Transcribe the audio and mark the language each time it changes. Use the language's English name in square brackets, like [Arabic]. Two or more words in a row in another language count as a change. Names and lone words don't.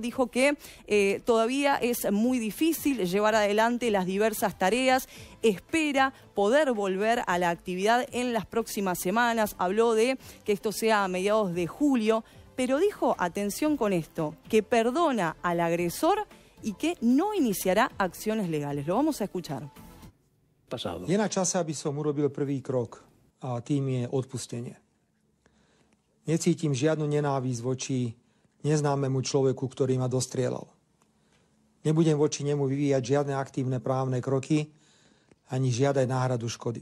[Spanish] Dijo que todavía es muy difícil llevar adelante las diversas tareas. Espera poder volver a la actividad en las próximas semanas. Habló de que esto sea a mediados de julio, pero dijo, atención con esto, que perdona al agresor y que no iniciará acciones legales. Lo vamos a escuchar. [Slovak] Je na čase, aby som urobil prvý krok a tým je odpustenie. Necítim žiadnu nenávisť voči neznámemu človeku, ktorý ma dostrieľal. Nebudem voči nemu vyvíjať žiadne aktívne právne kroky ani žiadať náhradu škody.